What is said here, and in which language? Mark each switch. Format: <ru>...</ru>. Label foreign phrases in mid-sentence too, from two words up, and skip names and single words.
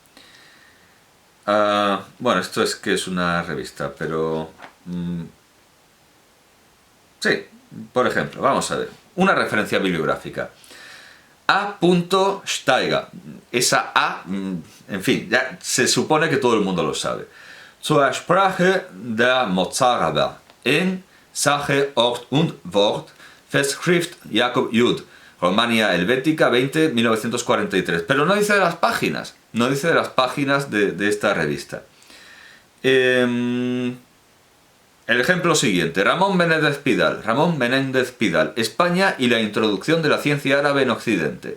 <es>Bueno, esto es que es una revista, pero... sí, por ejemplo, vamos a ver. Una referencia bibliográfica. A. Steiger. Esa A, en fin, ya se supone que todo el mundo lo sabe. Zur Sprache der Mozaraber. En Sache, Ort und Wort. Festschrift Jakob Jud. Romania Helvética 20, 1943. Pero no dice de las páginas. No dice de las páginas de esta revista. El ejemplo siguiente. Ramón Menéndez Pidal. España y la introducción de la ciencia árabe en Occidente.</es>